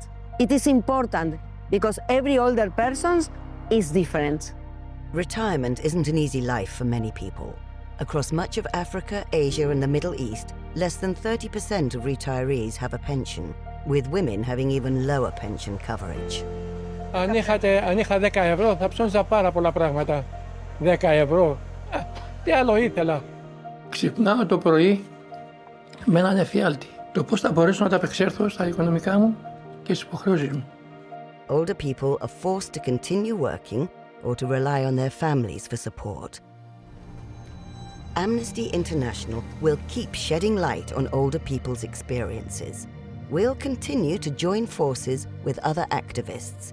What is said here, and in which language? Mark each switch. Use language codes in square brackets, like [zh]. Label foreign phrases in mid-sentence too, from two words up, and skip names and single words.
[en] It is important because every older person is different. Retirement isn't an easy life for many people. Across much of Africa, Asia, and the Middle East, less than 30% of retirees have a pension, with women having even lower pension coverage. [el] Αν είχα 10 ευρώ θα ψώνιζα πάρα πολλά πράγματα. 10 ευρώ. Τι άλλο ήθελα. Ξυπνάω το πρωί με έναν εφιάλτη. Το πώς θα μπορέσω να τα απεξέλθω στα οικονομικά μου και στις υποχρεώσεις μου. [en] older people are forced to continue working or to rely on their families for support. Amnesty International will keep shedding light on older people's experiences. We'll continue to join forces with other activists.